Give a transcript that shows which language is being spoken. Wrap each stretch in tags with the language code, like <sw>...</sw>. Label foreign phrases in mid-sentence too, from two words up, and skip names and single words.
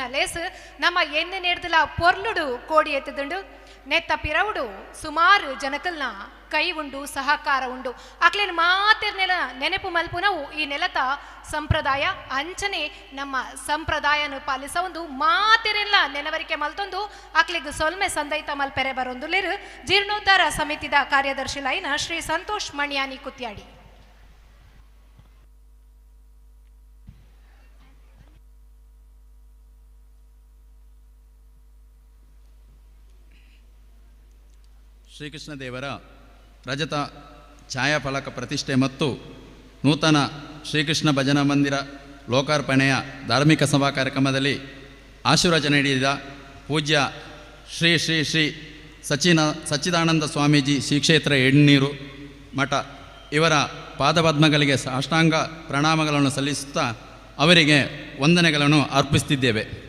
<tcy>ಲೇಸ್ ನಮ್ಮ ಎನ್ನೆ ನೇರ್ದಲ ಪೊರ್ಲುಡು ಕೋಡಿ ಎತ್ತದುಂಡು ನೆತ್ತ ಪಿರವುಡು ಸುಮಾರು ಜನಕಲ್ನ ಕೈ ಉಂಡು ಸಹಕಾರ ಉಂಡು ಅಕ್ಲೇನು ಮಾತಿರ್ನೆಲ ನೆನಪು ಮಲ್ಪುನವು ಈ ನೆಲತ ಸಂಪ್ರದಾಯ ಅಂಚನೆ ನಮ್ಮ ಸಂಪ್ರದಾಯನು ಪಾಲಿಸ ಒಂದು ಮಾತಿರೆಲ್ಲ ನೆನವರಿಕೆ ಮಲ್ತೊಂದು ಅಕ್ಲಿಗೆ ಸೊಲ್ಮೆ ಸಂದೈತ ಮಲ್ಪೆರೆ ಬರೊಂದು ಲೇರು ಜೀರ್ಣೋದ್ಧಾರ ಸಮಿತಿದ ಕಾರ್ಯದರ್ಶಿ ಲೈನ ಶ್ರೀ ಸಂತೋಷ್ ಮಣಿಯಾನಿ ಕುತ್ಯಾಡಿ.</tcy> <kn>ಶ್ರೀಕೃಷ್ಣ ದೇವರ ರಜತ ಛಾಯಾಫಲಕ ಪ್ರತಿಷ್ಠೆ ಮತ್ತು ನೂತನ ಶ್ರೀಕೃಷ್ಣ ಭಜನಾ ಮಂದಿರ ಲೋಕಾರ್ಪಣೆಯ ಧಾರ್ಮಿಕ ಸಭಾ ಕಾರ್ಯಕ್ರಮದಲ್ಲಿ ಆಶೀರ್ವಚನ ನೀಡಿದ ಪೂಜ್ಯ ಶ್ರೀ ಶ್ರೀ ಶ್ರೀ ಸಚ್ಚಿದಾನಂದ ಸ್ವಾಮೀಜಿ ಶ್ರೀ ಕ್ಷೇತ್ರ ಎಣ್ಣೀರು ಮಠ ಇವರ ಪಾದಪದ್ಮಗಳಿಗೆ ಸಾಷ್ಟಾಂಗ ಪ್ರಣಾಮಗಳನ್ನು ಸಲ್ಲಿಸುತ್ತಾ ಅವರಿಗೆ ವಂದನೆಗಳನ್ನು ಅರ್ಪಿಸುತ್ತಿದ್ದೇವೆ.</kn>